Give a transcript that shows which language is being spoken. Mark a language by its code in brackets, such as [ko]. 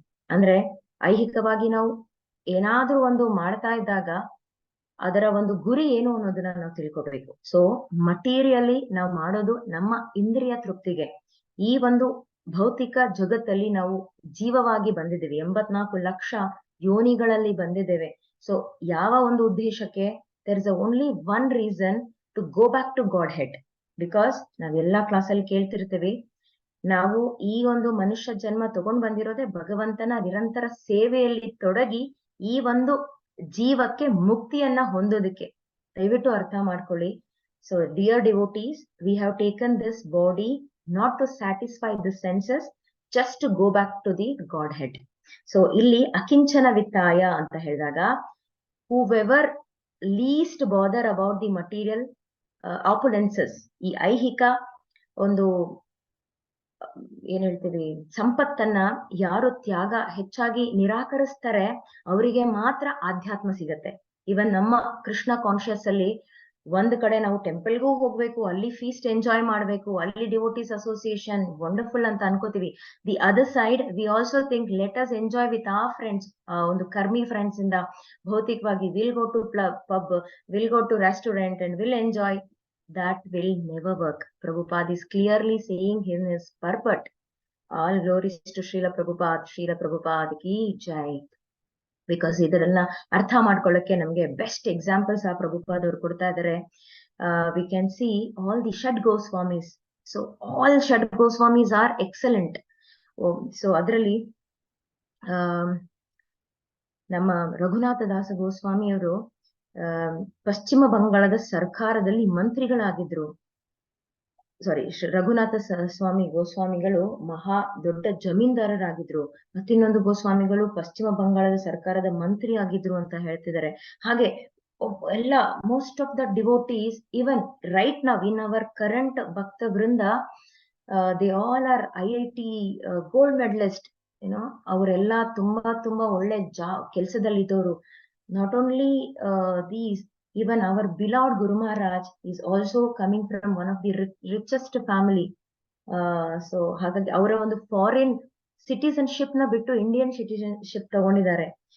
[kn] ಅಂದ್ರೆ ಐಹಿಕವಾಗಿ ನಾವು ಏನಾದ್ರೂ ಒಂದು ಮಾಡ್ತಾ ಇದ್ದಾಗ ಅದರ ಒಂದು ಗುರಿ ಏನು ಅನ್ನೋದನ್ನ ನಾವು ತಿಳ್ಕೊಬೇಕು. ಸೊ ಮಟೀರಿಯಲಿ ನಾವು ಮಾಡೋದು ನಮ್ಮ ಇಂದ್ರಿಯ ತೃಪ್ತಿಗೆ. ಈ ಒಂದು ಭೌತಿಕ ಜಗತ್ತಲ್ಲಿ ನಾವು ಜೀವವಾಗಿ ಬಂದಿದ್ದೇವೆ, 84 ಲಕ್ಷ ಯೋನಿಗಳಲ್ಲಿ ಬಂದಿದ್ದೇವೆ. ಸೊ ಯಾವ ಒಂದು ಉದ್ದೇಶಕ್ಕೆ? [en] there is only one reason to go back to Godhead. [kn] Because ನಾವೆಲ್ಲಾ ಕ್ಲಾಸಲ್ಲಿ ಕೇಳ್ತಿರ್ತೀವಿ, ನಾವು ಈ ಒಂದು ಮನುಷ್ಯ ಜನ್ಮ ತಗೊಂಡ್ ಬಂದಿರೋದೇ ಭಗವಂತನ ನಿರಂತರ ಸೇವೆಯಲ್ಲಿ ತೊಡಗಿ ಈ ಒಂದು ಜೀವಕ್ಕೆ ಮುಕ್ತಿಯನ್ನ ಹೊಂದೋದಕ್ಕೆ. ದಯವಿಟ್ಟು ಅರ್ಥ ಮಾಡ್ಕೊಳ್ಳಿ. [en] So dear devotees, we have taken this body not to satisfy the senses, just to go back to the Godhead. [kn] So ಇಲ್ಲಿ ಅಕಿಂಚನ ವಿತ್ತಾಯ ಅಂತ ಹೇಳಿದಾಗ [en] however least bother about the material opulences, [kn] ಈ ಐಹಿಕ ಒಂದು ಏನ್ ಹೇಳ್ತೀವಿ ಸಂಪತ್ತನ್ನ ಯಾರು ತ್ಯಾಗ ಹೆಚ್ಚಾಗಿ ನಿರಾಕರಿಸ್ತಾರೆ ಅವರಿಗೆ ಮಾತ್ರ ಆಧ್ಯಾತ್ಮ ಸಿಗತ್ತೆ. ಇವನ್ ನಮ್ಮ ಕೃಷ್ಣ ಕಾನ್ಶಿಯಸ್ ಅಲ್ಲಿ ಒಂದ್ ಕಡೆ ನಾವು ಟೆಂಪಲ್ಗೂ ಹೋಗ್ಬೇಕು, ಅಲ್ಲಿ ಫೀಸ್ಟ್ ಎಂಜಾಯ್ ಮಾಡ್ಬೇಕು, ಅಲ್ಲಿ ಡಿವೋಟೀಸ್ ಅಸೋಸಿಯೇಷನ್ ವಂಡರ್ಫುಲ್ ಅಂತ ಅನ್ಕೋತೀವಿ. [en] the other side we also think let us enjoy with our friends, [kn] ಒಂದು ಕರ್ಮಿ ಫ್ರೆಂಡ್ಸ್ ಇಂದ ಭೌತಿಕವಾಗಿ [en] Will go to pub, will go to restaurant and will enjoy. That will never work. Prabhupada is clearly saying in his purport, all glories to Srila Prabhupada ki jai. Because [kn] ಇದನ್ನ ಅರ್ಥ ಮಾಡ್ಕೊಳ್ಳಕ್ಕೆ ನಮ್ಗೆ best examples ಆ ಪ್ರಭುಪಾದ ಅವರು ಕೊಡ್ತಾ ಇದಾರೆ. [en] We can see all the Shad Goswamis. So all Shad Goswamis are excellent. [kn] So ಅದರಲ್ಲಿ ನಮ್ಮ ರಘುನಾಥ ದಾಸ ಗೋಸ್ವಾಮಿ ಅವರು ಪಶ್ಚಿಮ ಬಂಗಾಳದ ಸರ್ಕಾರದಲ್ಲಿ ಮಂತ್ರಿಗಳಾಗಿದ್ರು. ರಘುನಾಥ ಸ್ವಾಮಿ ಗೋಸ್ವಾಮಿಗಳು ಮಹಾ ದೊಡ್ಡ ಜಮೀನ್ದಾರರಾಗಿದ್ರು, ಮತ್ತಿನ್ನೊಂದು ಗೋಸ್ವಾಮಿಗಳು ಪಶ್ಚಿಮ ಬಂಗಾಳದ ಸರ್ಕಾರದ ಮಂತ್ರಿ ಆಗಿದ್ರು ಅಂತ ಹೇಳ್ತಿದ್ದಾರೆ. ಹಾಗೆ ಎಲ್ಲ [en] most of the devotees even right now in our current [kn] ಭಕ್ತ ವೃಂದ [en] They all are IIT gold medalist. [kn] ಏನೋ ಅವರೆಲ್ಲ ತುಂಬಾ ಒಳ್ಳೆ ಕೆಲಸದಲ್ಲಿದ್ದವರು. [en] Not only these, even our beloved Guru Maharaj is also coming from one of the richest family. [kn] So ಹಾಗಾಗಿ ಅವರ ಒಂದು ಫಾರಿನ್ ಸಿಟಿಸನ್ಶಿಪ್ ನ ಬಿಟ್ಟು ಇಂಡಿಯನ್ ಸಿಟಿಸನ್ಶಿಪ್ ತಗೊಂಡಿದ್ದಾರೆ.